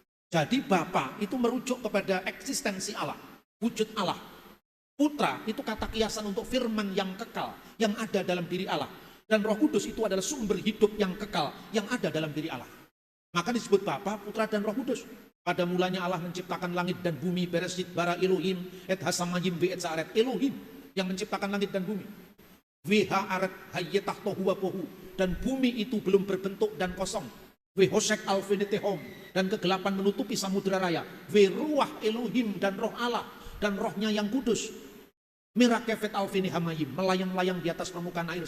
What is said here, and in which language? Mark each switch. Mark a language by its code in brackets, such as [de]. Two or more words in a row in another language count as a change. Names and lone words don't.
[id] Jadi Bapa itu merujuk kepada eksistensi Allah, wujud Allah. Putra itu kata kiasan untuk firman yang kekal, yang ada dalam diri Allah. Dan Roh Kudus itu adalah sumber hidup yang kekal, yang ada dalam diri Allah. Maka disebut Bapa, Putra, dan Roh Kudus. Pada mulanya Allah menciptakan langit dan bumi, [he] בראשית ברא אלהים את השמים ואת הארץ. [id] Elohim yang menciptakan langit dan bumi. [he] והארץ היתה תהו ובהו. [id] Dan bumi itu belum berbentuk dan kosong. [he] וחשך על פני תהום, [id] dan kegelapan menutupi samudera raya. [he] ורוח אלהים, [id] dan roh Allah, dan rohnya yang kudus. [he] מרחפת על פני המים, [id] melayang-layang di atas permukaan air.